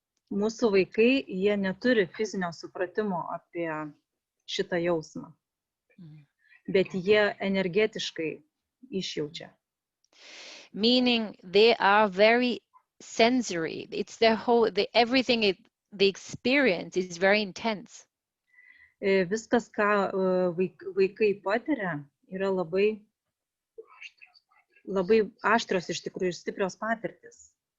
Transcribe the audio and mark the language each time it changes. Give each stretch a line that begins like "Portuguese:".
Lithuanian: Mūsų vaikai, jie neturi fizinio supratimo apie šitą jausmą, bet jie energetiškai išjaučia.
English: Meaning they are very sensory. It's their whole, everything they experience is very intense.
Lithuanian: Viskas, ką vaikai patiria, yra labai aštrios iš tikrųjų ir stiprios patirtis.